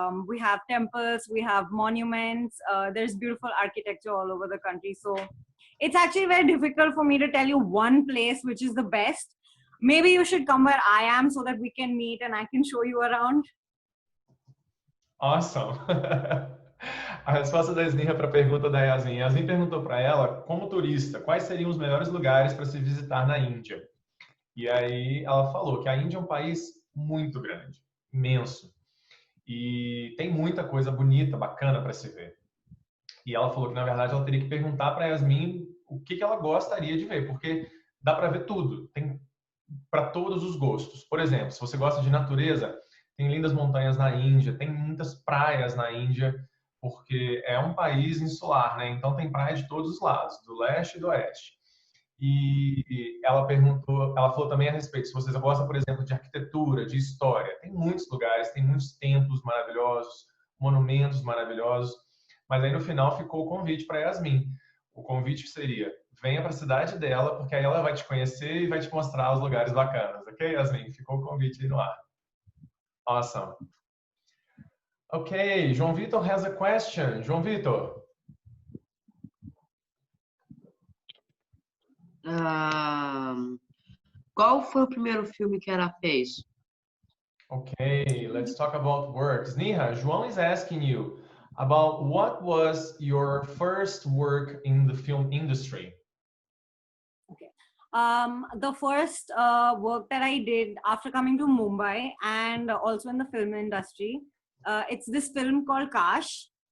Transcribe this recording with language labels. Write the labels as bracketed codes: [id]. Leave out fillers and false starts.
[en] We have temples, we have monuments, there's beautiful architecture all over the country. So it's actually very difficult for me to tell you one place which is the best. Maybe you should come where I am so that we can meet and I can show you around. Awesome. [pt] A resposta da Sneha para a pergunta da Yasmin. Yasmin perguntou para ela, como turista, quais seriam os melhores lugares para se visitar na Índia? E aí ela falou que a Índia é um país muito grande, imenso. E tem muita coisa bonita, bacana para se ver. E ela falou que, na verdade, ela teria que perguntar para a Yasmin o que ela gostaria de ver, porque dá para ver tudo, tem para todos os gostos. Por exemplo, se você gosta de natureza, tem lindas montanhas na Índia, tem muitas praias na Índia, porque é um país insular, né? Então tem praia de todos os lados, do leste e do oeste. E ela falou também a respeito, se você gosta, por exemplo, de arquitetura, de história, tem muitos lugares, tem muitos templos maravilhosos, monumentos maravilhosos, mas aí no final ficou o convite para Yasmin. O convite seria, venha para a cidade dela, porque aí ela vai te conhecer e vai te mostrar os lugares bacanas, ok, Yasmin? Ficou o convite aí no ar. Awesome. [en] Okay, João Vitor has a question. João Vitor. [pt] Qual foi o primeiro filme que ela fez? [en] Okay, let's talk about work. Sneha, João is asking you about what was your first work in the film industry? Okay. The first work that I did after coming to Mumbai and also in the film industry, it's this film called Kash.